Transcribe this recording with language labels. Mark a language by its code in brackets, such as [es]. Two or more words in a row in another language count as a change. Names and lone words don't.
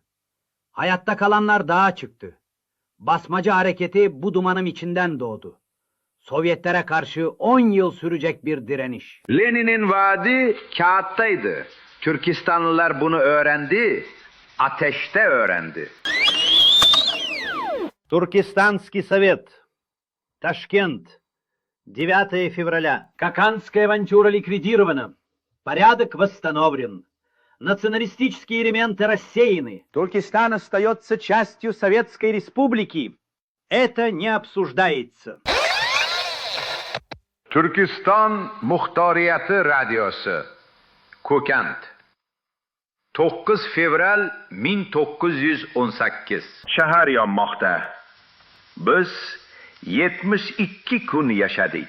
[tr] Hayatta kalanlar dağa çıktı. Basmacı hareketi bu dumanın içinden doğdu. Sovyetlere karşı 10 yıl sürecek bir direniş. Lenin'in vaadi kağıttaydı. Türkistanlılar bunu öğrendi, ateşte öğrendi. [ru] Туркестанский совет, Ташкент, 9 февраля. Кокандская авантюра ликвидирована. Порядок восстановлен. Националистические элементы рассеяны. Туркестан остается частью Советской Республики. Это не обсуждается. [uz] Türkistan Muxtoriyati Radyosu, Kokand, 9 fevral 1918. Shahar yonmoqda. Biz 72 kun yashadik.